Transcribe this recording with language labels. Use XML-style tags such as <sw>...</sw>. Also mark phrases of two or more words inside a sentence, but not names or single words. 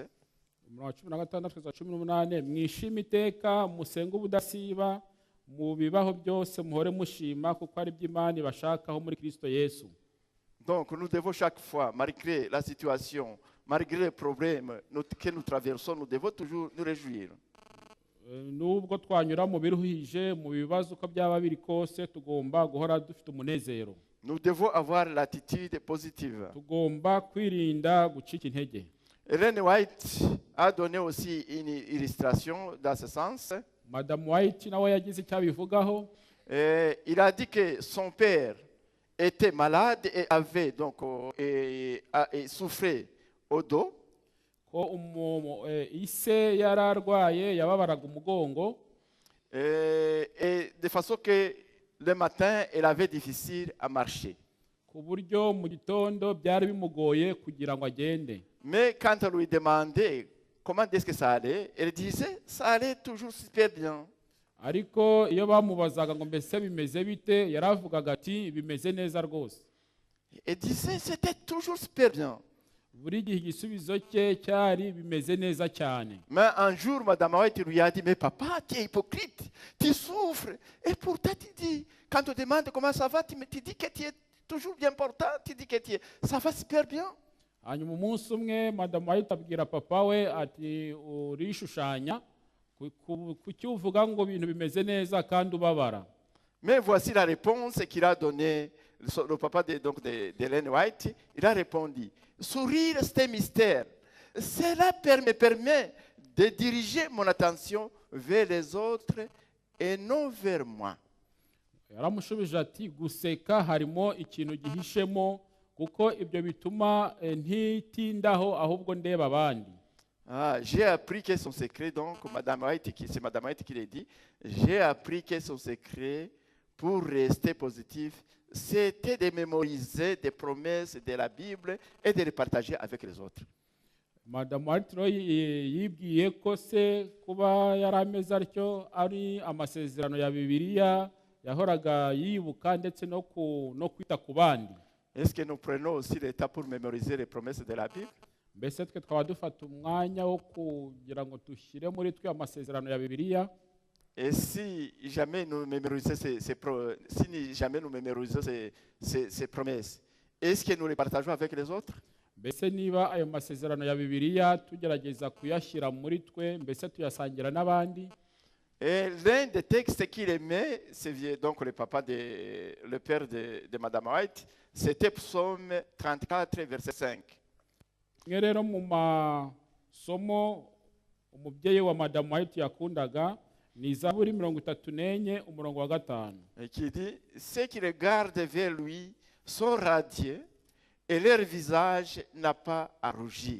<rw>umurongo wa 16 kugeza 18, mwishime iteka, musenge ubudasiba, mu bibaho byose muhore mushima, kuko ari by'Imana ibashakaho muri Kristo Yesu.</rw> <fr>Donc nous devons chaque fois, malgré la situation, malgré les problèmes que nous traversons, nous devons toujours nous réjouir.</fr> <rw>Nubwo twanyura mu biruhije, mu bibazo uko byaba biri kose, tugomba guhora dufite umunezero.</rw> <fr>Nous devons avoir l'attitude positive.</fr> <rw>Tugomba kwirinda gucika intege.</rw> <fr>Ellen White a donné aussi une illustration dans ce sens.</fr> <rw>Madame White nawe yagize icyo abivugaho.</rw> <fr>Il a dit que son père était malade et avait donc et souffrait au dos.</fr> <rw>Ko ise yararwaye yababaraga umugongo.</rw> <fr>Et de façon que le matin, elle avait difficile à marcher.</fr> <rw>Ku buryo mu gitondo byari bimugoye kugira ngo agende.</rw> <fr>Mais quand on lui demandait comment est-ce que ça allait, elle disait ça allait toujours super bien.</fr> <rw>Ariko iyo bamubazaga ngo mbese bimeze bite, yaravugaga ati bimeze neza rwose.</rw> <fr>Elle disait c'était toujours super bien.</fr> <rw>Buri gihe igisubizo cye cyari bimeze neza cyane.</rw> <fr>Mais un jour, Madame White lui a dit, mais papa, tu es hypocrite, tu souffres. Et pourtant, tu dis, quand on te demande comment ça va, tu dis que tu es toujours bien portant, tu dis que ça va super bien.</fr> <rw>Hanyuma umunsi umwe Madame White abwira papa we ati urishushanya kuki uvuga ngo ibintu bimeze neza kandi ubabara.</rw> <fr>Mais voici la réponse qu'il a donnée, le papa d'Ellen White. Il a répondu, sourire c'est un mystère. Cela me permet de diriger mon attention vers les autres et non vers moi.</fr> <rw>Yaramushubije ati guseka harimo ikintu gihishemo, kuko ibyo bituma ntitindaho ahubwo ndeba abandi.</rw> <fr>J'ai appris que son secret, donc c'est Madame White qui l'a dit, j'ai appris que son secret pour rester positif, c'était de mémoriser des promesses de la Bible et de les partager avec les autres.</fr> <rw>Madame White yibwiye ko se kuba yarameze atyo ari amasezerano ya Bibiliya yahoraga yibuka ndetse no kwita ku bandi.</rw> <fr>Est-ce que nous prenons aussi le temps pour mémoriser les promesses de la Bible?</fr> <rw>mbese twe twaba dufata umwanya wo kugira ngo dushyire muri twe amasezerano ya Bibiliya.</rw> <fr>Et si jamais nous mémorisons si jamais nous mémorisons ces promesses, est-ce que nous les partageons avec les autres?</fr> <rw>Mbese niba ayo masezerano ya Bibiliya tugerageza kuyashyira muri twe, mbese tuyasangira n'abandi.</rw> <fr>Et l'un des textes qu'il aimait, c'est donc le père de Madame White, c'était Psaume 34, verset 5.</fr> <rw>Rero mu masomo umubyeyi wa Madame White yakundaga ni Zaburi 34 umurongo wa 5.</rw> <fr>Et qui dit, ceux qui regardent vers lui sont radieux et leur visage n'a pas à rougir.</fr>